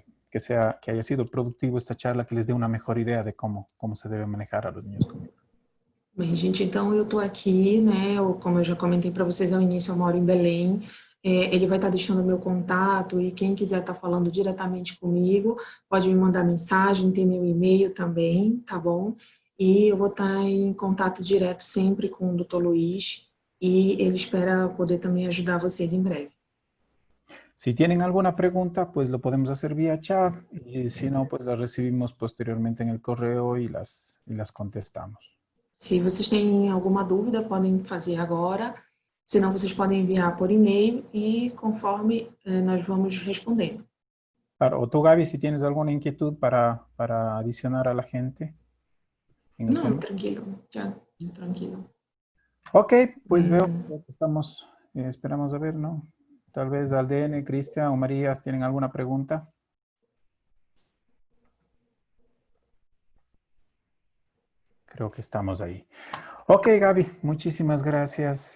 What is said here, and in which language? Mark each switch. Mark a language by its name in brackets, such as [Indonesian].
[Spanish] que haya sido productivo esta charla, que les dé una mejor idea de cómo se debe manejar a los niños conmigo. [Portuguese] Bem, gente, então eu estou aqui, né, como eu já comentei para vocês ao início, eu moro em Belém, ele vai estar deixando o meu contato e quem quiser estar falando diretamente comigo, pode me mandar mensagem, tem meu e-mail também, tá bom? E eu vou estar em contato direto sempre com o Dr. Luiz e ele espera poder também ajudar vocês em breve. [Spanish] Si tienen alguna pregunta, pues lo podemos hacer vía chat y si no, pues las recibimos posteriormente en el correo y las contestamos. [Portuguese] Se vocês têm alguma dúvida, podem fazer agora. Se não, vocês podem enviar por e-mail e conforme nós vamos respondendo. [Spanish] Claro, o tú, Gaby, si tienes alguna inquietud para adicionar a la gente. [Portuguese] Não, tranquilo, ya, tranquilo. [Spanish] Ok, pues veo que estamos, esperamos a ver, ¿no? Tal vez Aldene, Cristian o María tienen alguna pregunta. Creo que estamos ahí. Ok, Gaby, muchísimas gracias.